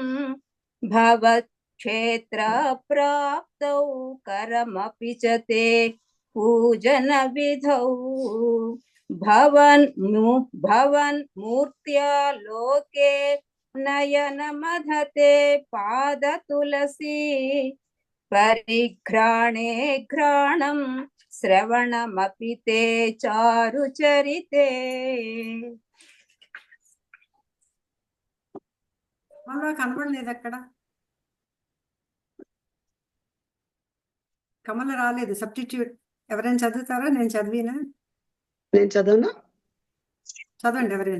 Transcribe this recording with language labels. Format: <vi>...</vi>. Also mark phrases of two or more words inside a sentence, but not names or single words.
<sa>भवत्क्षेत्रप्राप्तौ करमपि च ते पूजनविधौ भवन् मूर्त्या लोके नयनमधते पादतुलसी परिघ्राणे घ्राणं श्रवणमपि ते चारुचरिते</sa> <te>మళ్ళా కనపడలేదు అక్కడ. కమల రాలేదు. సబ్స్టిట్యూట్ ఎవరైనా చదువుతారా? నేను చదివినా? నేను చదవనా? చదవండి ఎవరైనా.</te>